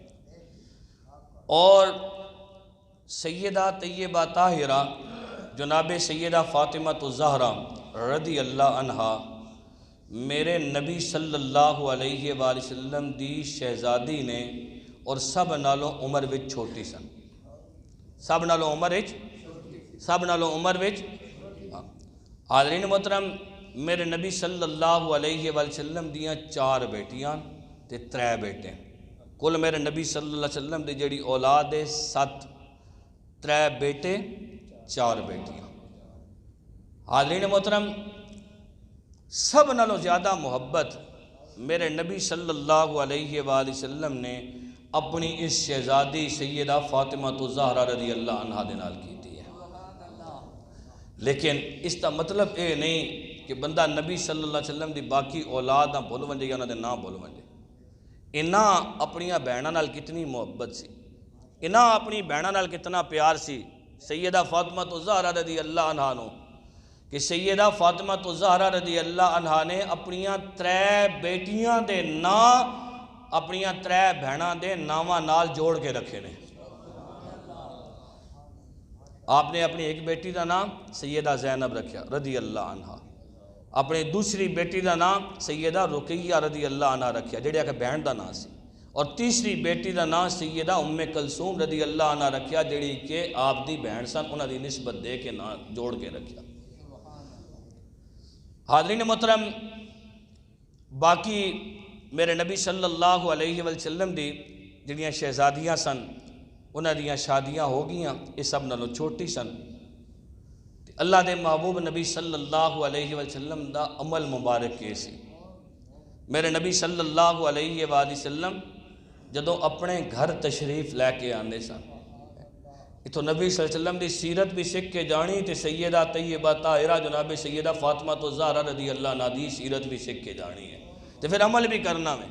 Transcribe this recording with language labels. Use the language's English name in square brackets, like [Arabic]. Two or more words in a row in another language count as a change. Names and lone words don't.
[Punjabi] اور سیدہ طیبہ طاہرہ جناب سیدہ فاطمہ الزہرا [Arabic] رضی اللہ عنہا [Punjabi] میرے نبی [Arabic] صلی اللہ علیہ وآلہ وسلم [Punjabi] دی شہزادی نے، اور سب نالوں عمر وچ چھوٹی سن، سب نالوں عمر وچ۔ حاضرین محترم، میرے نبی [Arabic] صلی اللہ علیہ وآلہ وسلم [Punjabi] دیاں 4 بیٹیاں تے 3 بیٹے، کل میرے نبی [Arabic] صلی اللہ علیہ وسلم [Punjabi] دی جڑی اولاد ہے 7، 3 بیٹے 4 بیٹیاں۔ حاضرین محترم، سب نالوں زیادہ محبت میرے نبی [Arabic] صلی اللہ علیہ وآلہ وسلم [Punjabi] نے اپنی اس شہزادی سیدہ فاطمہ الزہرا [Arabic] رضی اللہ عنہا [Punjabi] دے نال کیتی ہے۔ لیکن اس کا مطلب یہ نہیں کہ بندہ نبی [Arabic] صلی اللہ علیہ وسلم [Punjabi] دی باقی اولاد نہ بھول ونجے یا انہاں دے نام بھول ونجے۔ انہاں اپنیاں بہناں نال کتنی محبت سی، انہاں اپنی بہناں نال کتنا پیار سی سیدہ فاطمہ الزہرا [Arabic] رضی اللہ عنہا [Punjabi] نو، کہ سیدہ فاطمہ الزہرا [Arabic] رضی اللہ عنہا [Punjabi] نے اپنیاں 3 بیٹیاں دے نام اپنیاں 3 بہناں دے ناماں نال جوڑ کے رکھے نے۔ آپ نے اپنی ایک بیٹی دا نام سیدہ زینب رکھیا [Arabic] رضی اللہ عنہا، [Punjabi] اپنی دوسری بیٹی دا نام سیدہ رقیہ [Arabic] رضی اللہ عنہا [Punjabi] رکھیا جڑے کہ بہن دا نام سی، اور تیسری بیٹی دا نام سیدہ ام کلثوم [Arabic] رضی اللہ عنہا [Punjabi] رکھیا جڑی کہ آپ دی بہن سن، انہاں دی نسبت دے کے نام جوڑ کے رکھیا۔ حاضرین محترم، باقی میرے نبی [Arabic] صلی اللہ علیہ وسلم [Punjabi] دی جڑیاں شہزادیاں سن، انہاں دیاں شادیاں ہو گیاں، یہ سب نالوں چھوٹی سن۔ اللہ دے محبوب نبی [Arabic] صلی اللہ علیہ وسلم [Punjabi] دا عمل مبارک کے سی، میرے نبی [Arabic] صلی اللہ علیہ وآلہ وسلم [Punjabi] جدوں اپنے گھر تشریف لے کے آندے سن، تو نبی [Arabic] صلی اللہ علیہ وسلم [Punjabi] دی سیرت بھی سکھ کے جانی، تے سیدہ طیبہ طاہرہ جناب سیدہ فاطمہ الزہرا [Arabic] رضی اللہ عنہا [Punjabi] دی سیرت بھی سکھ کے جانی ہے، تے پھر عمل بھی کرنا ہے۔